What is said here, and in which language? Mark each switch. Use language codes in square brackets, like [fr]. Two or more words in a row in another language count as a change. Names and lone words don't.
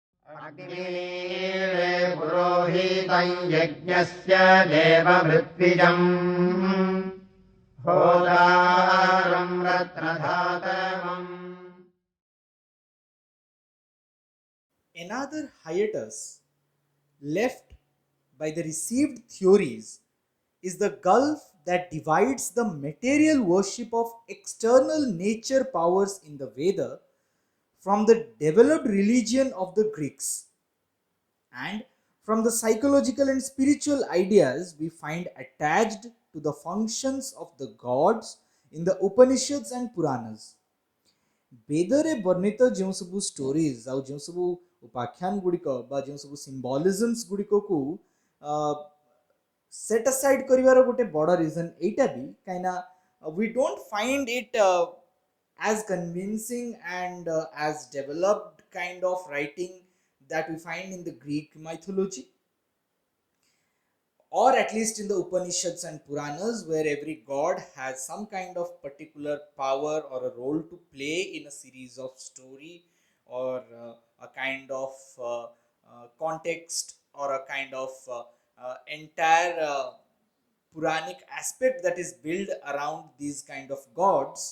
[sa] अग्नीरे पुरोहितं यज्ञस्य देवमृत्विजम् होतारं रत्नधातमम्. [en] Another hiatus left by the received theories is the gulf that divides the material worship of external nature powers in the Veda from the developed religion of the Greeks, and from the psychological and spiritual ideas we find attached to the functions of the gods in the Upanishads and Puranas. [or] ବେଦରେ ବର୍ଣ୍ଣିତ ଯେଉଁ ସବୁ ଷ୍ଟୋରିଜ ଆଉ ଯେଉଁ ସବୁ ଉପାଖ୍ୟାନ ଗୁଡ଼ିକ ବା ଯେଉଁ ସବୁ ସିମ୍ବଲିଜମ୍ସ ଗୁଡ଼ିକକୁ [en] set aside [or] କରିବାର ଗୋଟେ ବଡ଼ ରିଜନ୍ ଏଇଟା ବି କାହିଁକିନା [en] we don't find it as convincing and as developed kind of writing that we find in the Greek mythology, or at least in the Upanishads and Puranas, where every god has some kind of particular power or a role to play in a series of story, or a kind of context, or a kind of entire Puranic aspect that is built around these kind of gods.